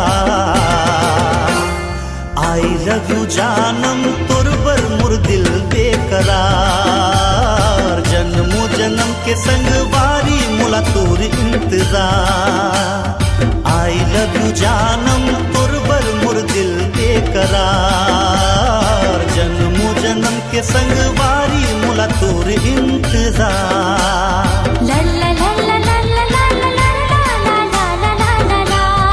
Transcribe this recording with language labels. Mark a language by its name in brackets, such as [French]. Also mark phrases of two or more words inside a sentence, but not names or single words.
[English] I love you [Chhattisgarhi] जानम तुर बर मुर दिल बेकरार जन्मो जन्म के संग बारी मोला तोर इंतजार [English] I love you [Chhattisgarhi] जानम तुर बर मुर दिल बेकरार जन्मो जन्म के संग बारी मोला तोर इंतजार ला ला ला ला ला ला ला ला ला ला ला ला ला ला